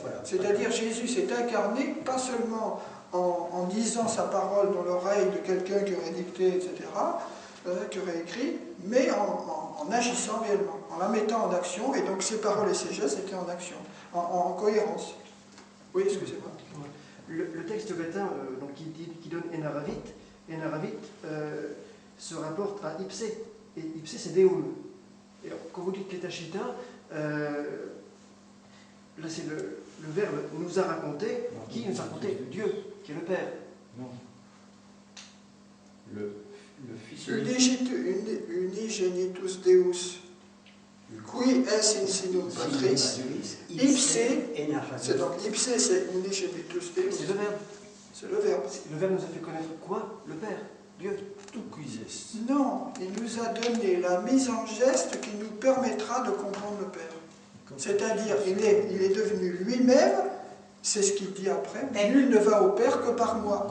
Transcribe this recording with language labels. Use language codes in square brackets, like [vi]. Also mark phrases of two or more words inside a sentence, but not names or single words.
[fr] C'est-à-dire Jésus s'est incarné, pas seulement en disant sa parole dans l'oreille de quelqu'un qui aurait dicté, etc., qui aurait écrit, mais en agissant réellement, en la mettant en action, et donc ses paroles et ses gestes étaient en action, en cohérence. Oui, excusez-moi. Le texte latin qui donne enaravit, et Naravit se rapporte à ipse. Et ipse, c'est deum. Et quand vous dites ketachita, là c'est le verbe nous a raconté. Qui nous a raconté? Dieu, qui est le Père. Non. Le Fils. [la] Unigenitus Deus, qui est insinum Patris, ipse, [fr] c'est donc ipse, c'est unigenitus Deus. C'est le verbe. C'est le verbe. Le verbe nous a fait connaître quoi? Le Père, Dieu. Tout quises. Non, il nous a donné la mise en geste qui nous permettra de comprendre le Père. C'est-à-dire, il est devenu lui-même, c'est ce qu'il dit après, nul ne va au Père que par moi.